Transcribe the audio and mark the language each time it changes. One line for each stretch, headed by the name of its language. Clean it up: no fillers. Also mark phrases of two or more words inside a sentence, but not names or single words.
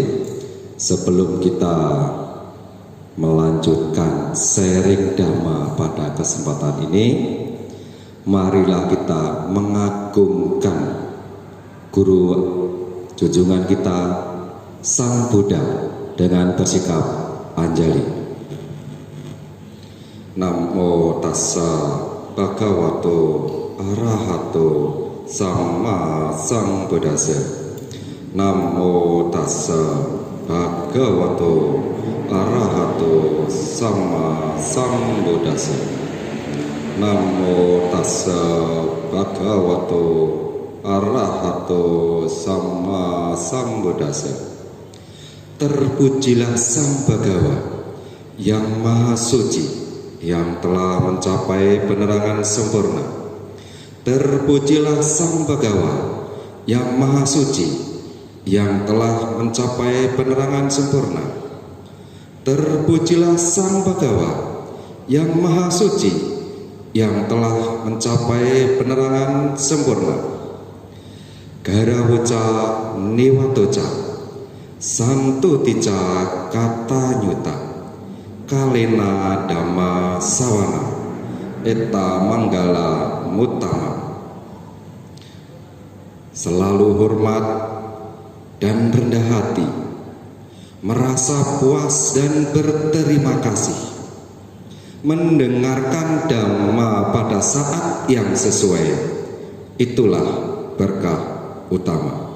Indonesian: Sebelum kita melanjutkan sharing Dhamma pada kesempatan ini, marilah kita mengagungkan Guru junjungan kita Sang Buddha dengan bersikap anjali.
Pali: Namo tassa bhagavato arahato samma sambuddhassa. Namo tassa bhagavato arahato samma sambuddhassa. Namo tassa bhagavato arahato samma sambuddhassa.
Indonesian: Terpujilah Sang Bhagawa yang Maha Suci, yang telah mencapai penerangan sempurna. Terpujilah Sang Bhagawa yang Maha Suci, yang telah mencapai penerangan sempurna. Terpujilah Sang Bhagawa yang Maha Suci, yang telah mencapai penerangan sempurna.
Pali: Garawuca niwatoca santutica kata nyuta kalena dhamma sawana eta manggala mutama.
Indonesian: Selalu hormat dan rendah hati, merasa puas dan berterima kasih, mendengarkan Dhamma pada saat yang sesuai, itulah berkah utama.